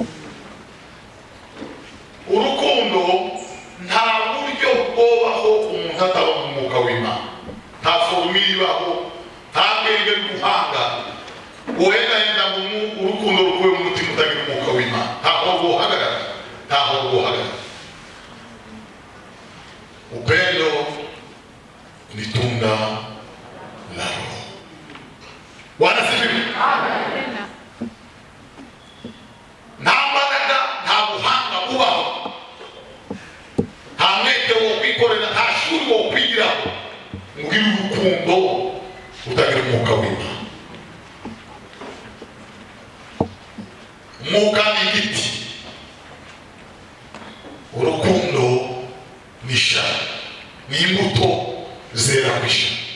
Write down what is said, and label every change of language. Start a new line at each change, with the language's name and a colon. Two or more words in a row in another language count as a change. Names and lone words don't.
Kinyarwanda: Urukundo nta buryo bwobaho umuntu ataba mu mwuka w'Imana. Nta formule ibaho, nta bwenge bw'ubuhanga wohenda ngo urukundo rukuwe mu mutima utagira umwuka w'Imana. Ntaho rwohagarara, ntaho rwohagarara.
Swahili: Upendo ni tunda la Roho. Bwana asifiwe. Amen.
Kinyarwanda: Nta mbaraga, nta buhanga bubaho, nta mwete wo kwikorera, nta shuri wo kwigiraho ngwira urukundo utagira umwuka w'Imana. Umwuka ni igiti, urukundo ni ishami, ni imbuto zera ku ishami.